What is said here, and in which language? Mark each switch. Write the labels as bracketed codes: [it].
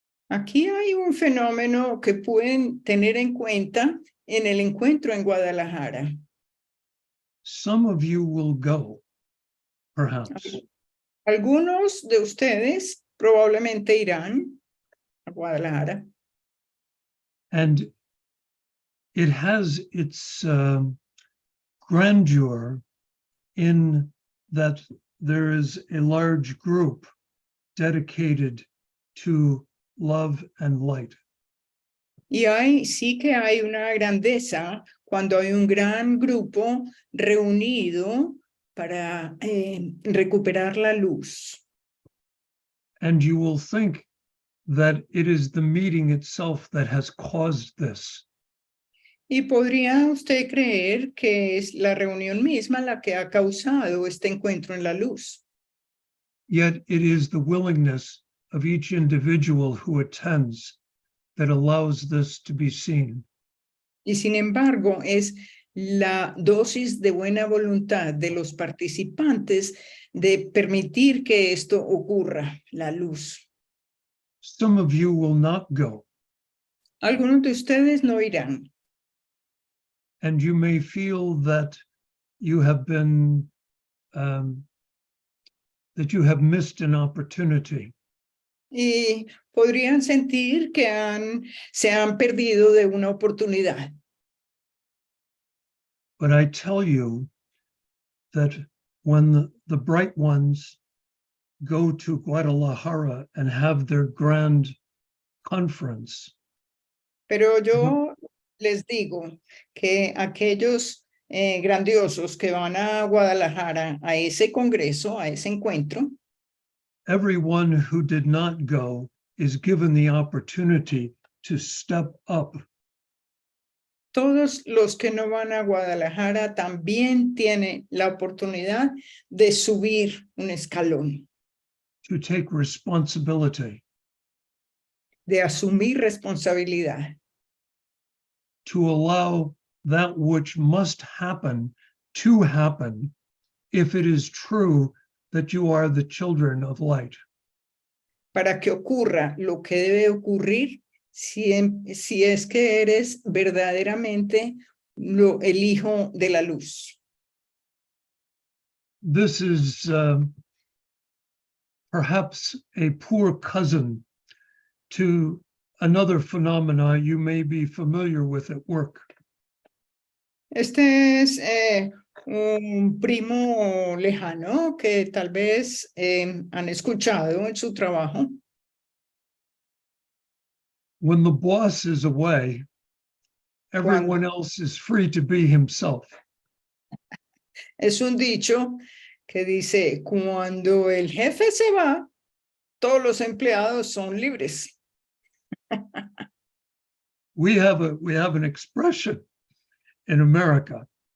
[es] Aquí hay un fenómeno que pueden tener en cuenta en el encuentro en Guadalajara. [en] Some of you will go, perhaps, [es] Algunos de ustedes probablemente irán a Guadalajara. [en] and it has its grandeur in that there is a large group dedicated to love and light. [es] Y sí que hay una grandeza cuando hay un gran grupo reunido para recuperar la luz. [en] And you will think that it is the meeting itself that has caused this. [es] Y podría usted creer que es la reunión misma la que ha causado este encuentro en la luz. [en] Yet it is the willingness of each individual who attends that allows this to be seen. [es] Y sin embargo, es la dosis de buena voluntad de los participantes de permitir que esto ocurra, la luz. [en] Some of you will not go, [es] Algunos de ustedes no irán. [en] and you may feel that you have been, that you have missed an opportunity. [es] Y podrían sentir que se han perdido de una oportunidad. [en] But I tell you that when the bright ones go to Guadalajara and have their grand conference, [es] Pero yo les digo que aquellos grandiosos que van a Guadalajara a ese congreso, a ese encuentro, [en] everyone who did not go is given the opportunity to step up. [es] todos los que no van a Guadalajara también tienen la oportunidad de subir un escalón, [en] To take responsibility, [es] de asumir responsabilidad, [en] to allow that which must happen to happen if it is true that you are the children of light. [es] para que ocurra lo que debe ocurrir si es que eres verdaderamente el hijo de la luz. [en] This is perhaps a poor cousin to another phenomena you may be familiar with at work. [es] Este es un primo lejano que tal vez han escuchado en su trabajo. [en] When the boss is away, everyone else is free to be himself. [es] Es un dicho que dice, cuando el jefe se va, todos los empleados son libres. [en] We have an expression in America.